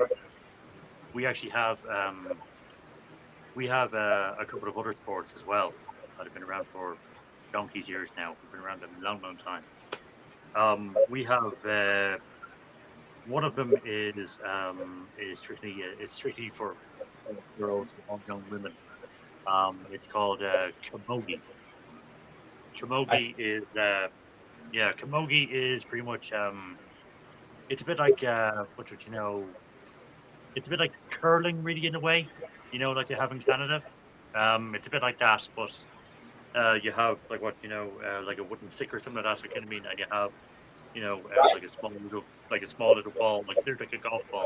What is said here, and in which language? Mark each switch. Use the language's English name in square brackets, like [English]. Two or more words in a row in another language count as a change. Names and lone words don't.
[English] We actually have a couple of other sports as well that have been around for donkey's years now. We've been around a long, long time. We have one of them is strictly for girls and young women. It's called camogie. Camogie is camogie is pretty much it's a bit like what would you know, it's a bit like curling, really, in a way. Like they have in Canada. It's a bit like that, but you have like like a wooden stick or something like that. So kind of mean, and you have like a small little ball, like they're like a golf ball.